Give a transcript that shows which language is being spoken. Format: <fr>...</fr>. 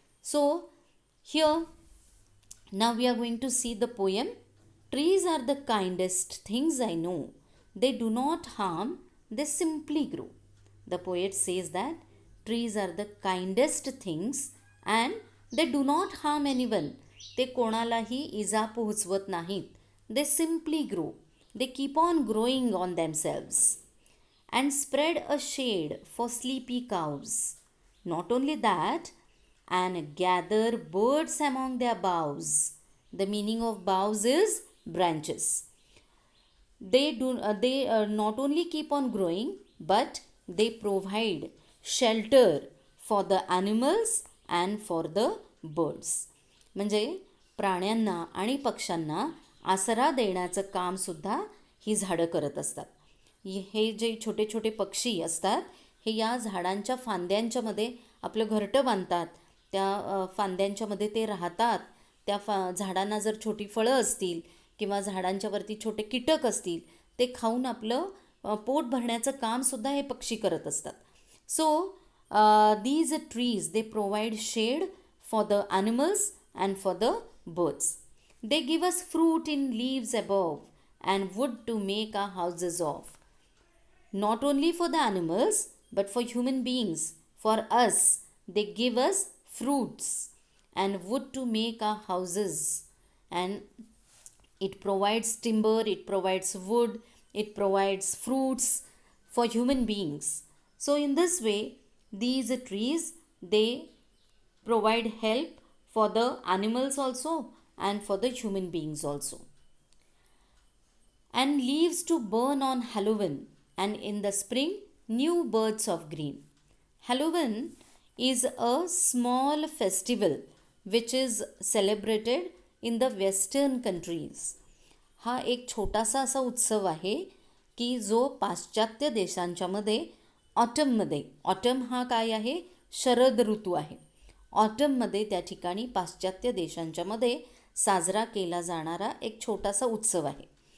<en>So, here now we are going to see the poem. Trees are the kindest things I know. They do not harm, they simply grow. The poet says that trees are the kindest things and they do not harm anyone.</en> <mr>ते कोणालाही इजा पोहोचवत नाहीत.</mr> <en>They simply grow. They keep on growing on themselves and spread a shade for sleepy cows. Not only that, and gather birds among their boughs. The meaning of boughs is branches. They not only keep on growing, but they provide shelter for the animals and for the birds.</en> <mr>म्हणजे प्राण्यांना आणि पक्ष्यांना आसरा देण्याचं काम सुद्धा ही झाडं करत असतात. हे जे छोटे छोटे पक्षी असतात हे या झाडांच्या फांद्यांच्या मध्ये आपलं घरटं बांधतात. त्या फांद्यांच्या मध्ये ते राहतात. त्या झाडांना जर छोटी फळं असतील किंवा झाडांच्यावरती छोटे कीटक असतील ते खाऊन आपलं पोट भरण्याचं कामसुद्धा हे पक्षी करत असतात.</mr> <en>So these trees they provide shade for the animals and for the birds. They give us fruit in leaves above and wood to make our houses of. Not only for the animals but for human beings, for us, they give us fruits and wood to make our houses, and it provides timber, it provides wood, it provides fruits for human beings. So in this way, these trees they provide help for the animals also and for the human beings also. And leaves to burn on Halloween, and in the spring new birds of green. Halloween is a small festival which is celebrated in the western countries.</en> <mr>हा एक छोटासा असा उत्सव आहे की जो पाश्चात्य देशांच्या मध्ये ऑटममध्ये, ऑटम हा काय आहे, शरद ऋतू आहे. ऑटममध्ये त्या ठिकाणी पाश्चात्य देशांच्या मध्ये साजरा केला जाणारा एक छोटासा उत्सव आहे.</mr>